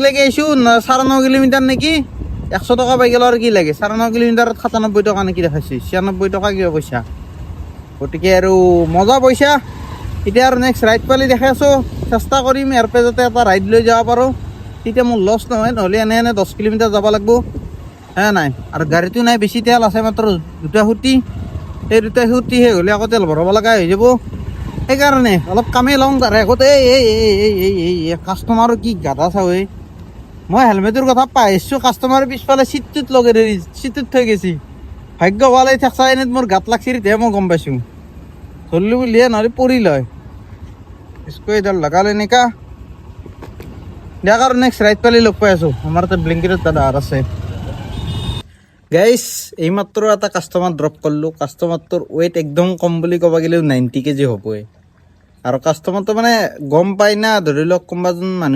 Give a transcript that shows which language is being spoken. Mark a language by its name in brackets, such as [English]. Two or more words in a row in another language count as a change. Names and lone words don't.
[Assamese] লাগি আহিছোঁ 9.5 কিলোমিটাৰ নেকি 100 টকা পাই গ'ল আৰু কি লাগে 9.5 কিলোমিটাৰত 97 টকা নেকি দেখাইছে 96 টকা কিবা পইচা গতিকে আৰু মজা পইচা এতিয়া আৰু [English] next ride [Assamese] পালি দেখাই আছোঁ চেষ্টা কৰিম ইয়াৰ পৰা যাতে এটা ৰাইড লৈ যাব পাৰোঁ তেতিয়া মোৰ লছ নহয় নহ'লে এনে 10 কিলোমিটাৰ যাব লাগিব হে নাই আৰু গাড়ীটো নাই বেছি তেল আছে মাত্ৰ 2টা সুঁতি সেই 2টা সুঁতি শেষ হ'লে আকৌ তেল ভৰাব লগা হৈ যাব সেইকাৰণে অলপ কামেই লওঁ তাৰে আগতে এই কাষ্টমাৰো কি গাধা চাওঁ মই হেলমেটৰ কথা পাই আহিছোঁ কাষ্টমাৰৰ পিছফালে চিটটোত লগাই ধৰি চিটটোত থৈ গৈছি ভাগ্য ভাল এই ঠেকচা এনেত মোৰ গাত লাগছি তেতিয়াহে মই গম পাইছোঁ ধৰিলোঁ বুলিহে নহ'লে পৰি লয় [Hindi] इसको इधर लगा लेने का [Assamese] দিয়াক আৰু [English] next ride [Assamese] পালি লগ পাই আছোঁ আমাৰ তাত ব্লিংকিটত দাদা আছে গাইছ এইমাত্ৰ এটা কাষ্টমাৰ ড্ৰপ কৰিলোঁ কাষ্টমাৰটোৰ ৱেইট একদম কম বুলি ক'ব গ'লেও 90 কেজি হ'বই আৰু কাষ্টমাৰটো মানে গম পায় না ধৰি লওক কোনোবাজন মানুহ